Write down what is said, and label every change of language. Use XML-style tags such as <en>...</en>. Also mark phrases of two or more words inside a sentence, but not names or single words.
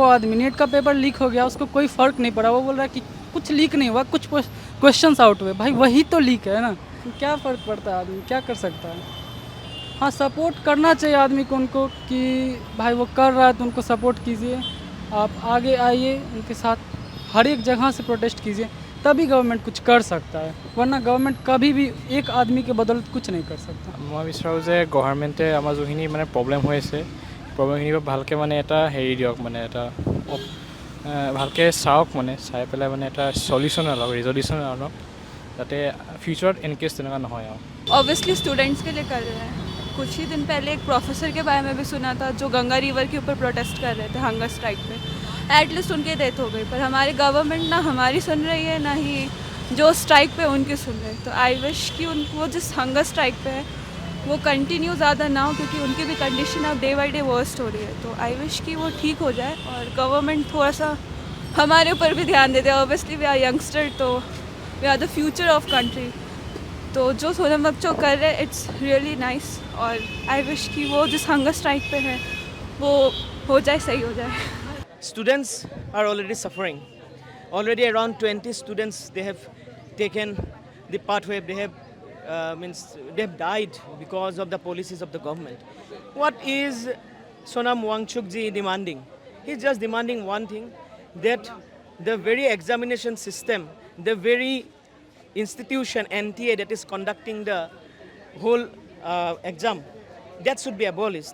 <hi>आदमी नीट का</hi> <en>paper leak</en> <hi>हो गया उसको कोई फ़र्क नहीं पड़ा वो बोल रहा है कि कुछ लीक नहीं हुआ कुछ</hi> <en>questions out</en> <hi>हुए भाई वही तो लीक है ना क्या फ़र्क पड़ता है आदमी क्या कर सकता है हाँ सपोर्ट करना चाहिए आदमी को उनको कि भाई वो कर रहा है तो उनको सपोर्ट कीजिए आप आगे आइए उनके साथ हर एक जगह से प्रोटेस्ट कीजिए तभी गवर्नमेंट कुछ कर सकता है वरना गवर्नमेंट कभी भी एक आदमी के बदौलत कुछ नहीं कर सकता</hi> <as>মই বিচাৰোঁ যে গভৰ্ণমেণ্টে আমাৰ যোনখিনি মানে প্ৰব্লেম হৈ আছে প্ৰব্লেমখিনি ভালকৈ মানে এটা হেৰি দিয়ক মানে এটা ভালকৈ চাওক মানে চাই পেলাই মানে এটা সলিউশ্যন অলপ ৰিজলিউশ্যন অলপ যাতে ফিউচাৰত এনকেছ তেনেকুৱা নহয় আৰু</as> <en>obviously students</en> <hi>के लिए कर रहे हैं कुछ ही दिन पहले एक प्रोफेसर के बारे में भी सुना था जो गंगा रिवर के ऊपर प्रोटेस्ट कर रहे थे</hi> <en>hunger strike</en> <hi>पे एटलीस्ट उनकी डेथ हो गई पर हमारी गवर्नमेंट ना हमारी सुन रही है ना ही जो स्ट्राइक पे उनकी सुन रहे हैं तो</hi> <en>I wish</en> <hi>कि वो जिस</hi> <en>hunger strike</en> <hi>पे है वो कंटिन्यू ज़्यादा ना हो क्योंकि उनकी भी कंडीशन अब</hi> <en>day by day worst</en> <hi>हो रही है तो</hi> <en>I wish</en> <hi>कि वो ठीक हो जाए और गवर्नमेंट थोड़ा सा हमारे ऊपर भी ध्यान देते हैं</hi> <en>obviously we are youngster</en> <hi>तो</hi> <en>we are the future of country</en> <hi>तो जो सोनम वांगचुक कर रहे हैं</hi> <en>it's really nice</en> <hi>और</hi> <en>I wish</en> <hi>कि वो जिस</hi> <en>hunger strike</en> <hi>पे है वो हो जाए सही हो जाए</hi> <en>Students are already suffering. Already around 20 students they have taken the pathway. They have they have died because of the policies of the government. What is Sonam Wangchuk ji demanding? He's just demanding one thing, that the very examination system, the very institution NTA that is conducting the whole exam, that should be abolished.</en>